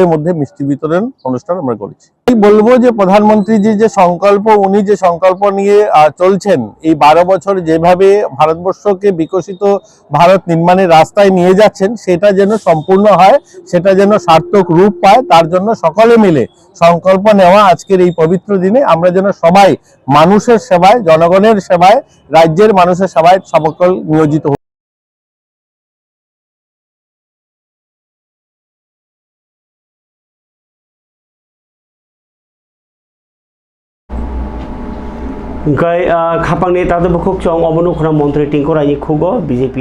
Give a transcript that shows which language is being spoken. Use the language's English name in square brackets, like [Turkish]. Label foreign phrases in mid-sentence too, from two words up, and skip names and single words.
[Bangla] মধ্যে মিষ্টি বিতরণ অনুষ্ঠান আমরা করেছি বলবো যে প্রধানমন্ত্রীজি যে সংকল্প উনি যে সংকল্প নিয়ে চলছেন এই 12 বছর যেভাবে ভারতবর্ষকে বিকশিত ভারত নির্মাণের রাস্তায় নিয়ে যাচ্ছেন সেটা যেন সম্পূর্ণ হয় সেটা যেন সার্থক রূপ পায় তার জন্য সকলে মিলে সংকল্প নেওয়া আজকের এই পবিত্র দিনে আমরা যেন সবাই মানুষের সেবায় জনগণের সেবায় রাজ্যের মানুষের সেবায় সকল নিয়োজিত [Kok Borok] ओमफ्राय खापांनि तातो बखुक चं अबनुखरा मंत्री टिंको रायनि खुगो बीजेपी